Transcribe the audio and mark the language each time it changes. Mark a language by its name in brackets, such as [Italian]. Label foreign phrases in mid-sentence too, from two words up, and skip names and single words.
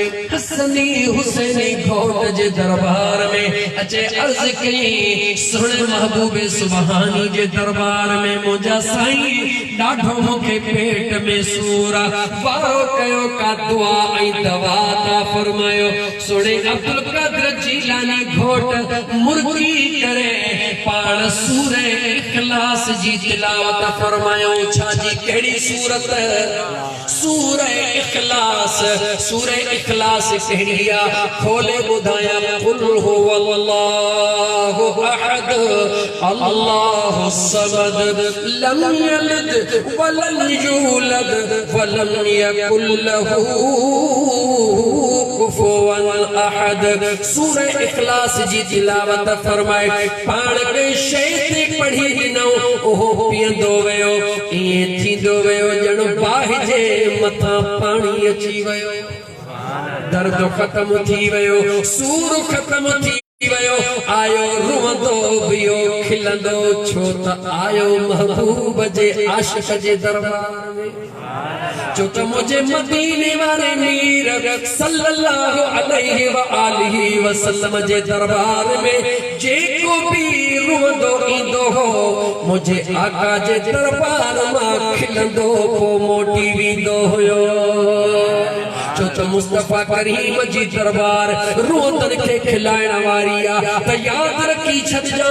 [Sindhi] हसनी हुसैनी घोट जे दरबार में अचे अर्ज़ कई सुणे महबूब सुबहानी जे दरबार में मुंहिंजा साईं ॾाढो मूंखे पेट में सूर वारो कयो का दुआ ऐं दवा ता फरमायो सुणे अब्दुल कादिर जीलानी घोट मुर्गी करे पाण सूरे इखलास जी तिलावत फरमायो छाजी कहिड़ी सूरत सूरे इखलास कहिड़ी आहे खोले ॿुधायां [Arabic] قل هو الله أحد الله الصمد لم يلد ولم يولد ولم يكن له كفوا أحد [Sindhi] सूरे इखलास जी तिलावत फरमाए पाण के शैते पढ़ी ॾिनो ओहो पीअंदो वियो ईअं थींदो वियो ॼण बाहि जे मथां पाणी अची वियो दर्द ख़त्म थी वियो सूर ख़त्म थी वियो आयो रुवंदो बियो खिलंदो छो त आयो महबूब जे आशिक़ जे दरबार में जो त मुझे मदीने वाले मीर [Arabic] صلى الله عليه وآله وسلم [Sindhi] जे दरबार में जेको भी रुवंदो ईंदो हो मुझे आका जे दरबार मां खिलंदो पो मोटी वेंदो हुयो छो त मुस्तफा करीम जी दरबार रोदन के खिलाइण वारी आ त याद रखी छॾिजां